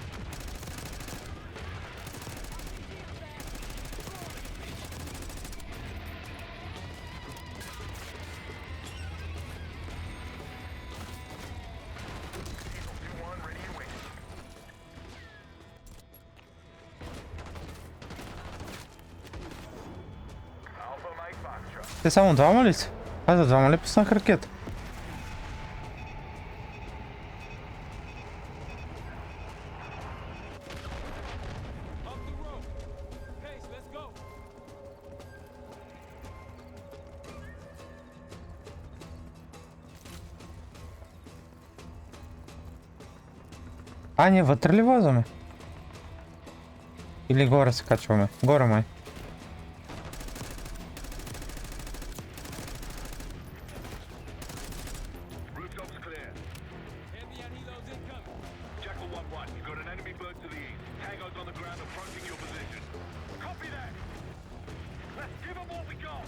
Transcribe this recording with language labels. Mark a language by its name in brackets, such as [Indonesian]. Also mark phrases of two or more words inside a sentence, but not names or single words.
[English] Diesel 2-1 ready and waiting. Alpha Mike Foxtrot. [Bulgarian] Те само двама ли са? За двама ли пуснах ракета? [English] Up the rope. Pace, let's go. [Bulgarian] Ние вътре ли влизаме? Или горе се качваме? Горе май. [English] Rooftop's clear. Pantheon helos incoming. Jackal 1-1, you got an enemy bird to the east. Tango's on the ground approaching your position. Copy that. Let's give them what we got.